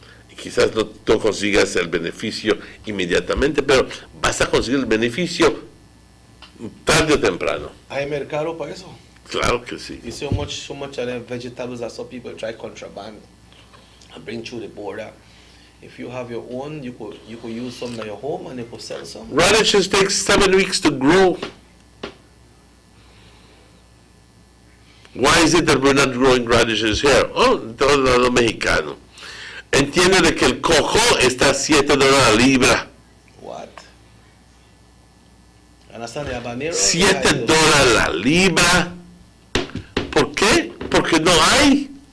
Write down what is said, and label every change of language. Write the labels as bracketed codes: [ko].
[es] Y quizás no consigas el beneficio inmediatamente, pero vas a conseguir el beneficio tarde o temprano. ¿Hay mercado para eso? Claro que sí. [en] You see so much of the vegetables that some people try contraband and bring through the border. If you have your own, you could use some in your home and you could sell some. Radishes take 7 weeks to grow. Why is it that we're not growing radishes here? [es] Oh, todo lado mexicano. Entiende de que el coco está a $7 la libra. [en] What? Understand the habanero? [es] $7 la libra. ¿Por qué? Porque no hay.